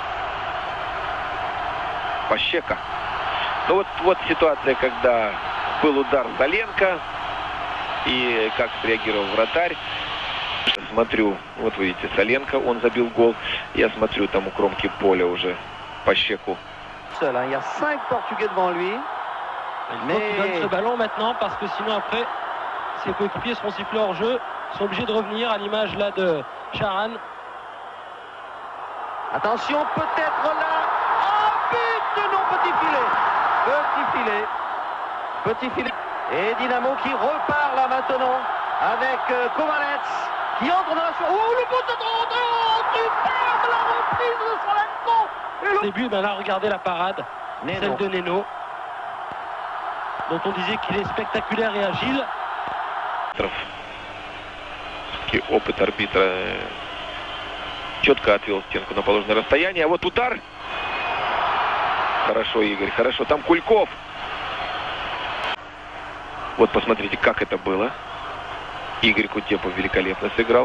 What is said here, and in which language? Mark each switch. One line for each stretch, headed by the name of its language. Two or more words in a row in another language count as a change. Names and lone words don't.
Russian: Пащека. Ну вот ситуация, когда был удар Соленко и как среагировал вратарь. Смотрю, вот вы видите, Соленко, он забил гол. Я смотрю, там у кромки поля уже Пащеку.
French: Il y a 5 Portugais devant lui. Il faut qu'il donne ce ballon maintenant parce que sinon après ses coéquipiers seront sifflés hors jeu, sont obligés de revenir à l'image là de Charan. Attention, peut-être là. Oh, but! Non, petit filet. Petit filet. Petit filet. Et Dynamo qui repart là maintenant avec Kovalets qui entre dans la surface. Oh, le but de superbe la reprise de Salenko. Au début, ben là, regardez la parade, celle de Neno, dont on disait qu'il est spectaculaire et agile.
Russian: Опыт арбитра четко отвел стенку на положенное расстояние. А вот удар. Хорошо, Игорь, хорошо. Там Кульков. Вот посмотрите, как это было. Игорь Кутепов великолепно сыграл.